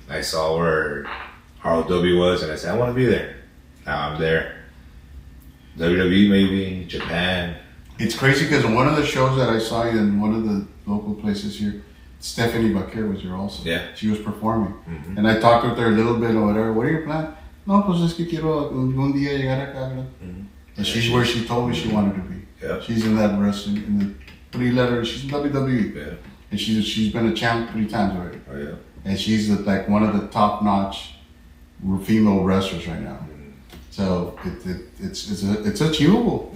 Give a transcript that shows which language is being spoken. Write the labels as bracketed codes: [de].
[en] I saw where ROW was, and I said, I want to be there. Now I'm there. WWE maybe, Japan. It's crazy because in one of the shows that I saw you in one of the local places here, Stephanie Baquer was here also. Yeah. She was performing. Mhm. And I talked with her a little bit or whatever. What are your plans? [es] No, pues es que quiero un día llegar acá. ¿verdad? Mhm. [en] And she's where she told me she wanted to be. Yeah. She's in that wrestling, in the 3-letter, she's in WWE. Yeah. And she's been a champ 3 times already. Oh yeah. And she's like one of the top-notch female wrestlers right now. So it's achievable,